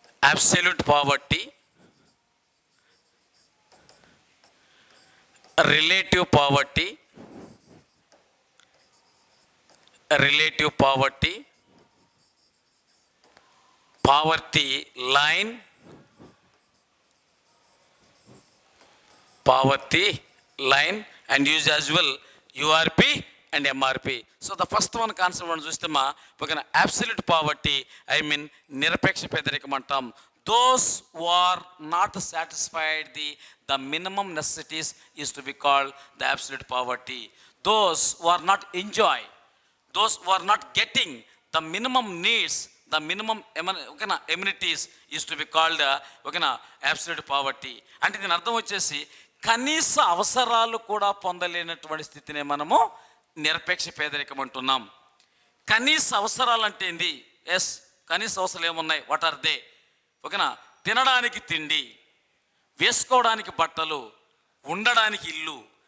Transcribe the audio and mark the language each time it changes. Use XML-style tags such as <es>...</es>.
<en>Absolute poverty, relative poverty, relative poverty, poverty line, poverty line, and use as well URP and MRP. So the first one concept</en> <te>మనం చూస్తే ఓకేనా, absolute poverty, I mean నిరపేక్ష పేదరికం అంటాం.</te> <en>Those who are not satisfied the minimum necessities is to be called the absolute poverty. Those who are not enjoy, those who are not getting the minimum needs, the minimum amenities is to be called absolute poverty.</en> <te>అంటే దీని అర్థం వచ్చేసి కనీస అవసరాలు కూడా పొందలేనటువంటి స్థితినే మనము నిరపేక్ష పేదరికం అంటున్నాం. కనీస అవసరాలు అంటే ఏంది? ఎస్, కనీస అవసరాలు ఏమున్నాయి?</te> <en>What are they?</en> <te>ఓకేనా, తినడానికి తిండి, వేసుకోవడానికి బట్టలు, ఉండడానికి ఇల్లు.</te>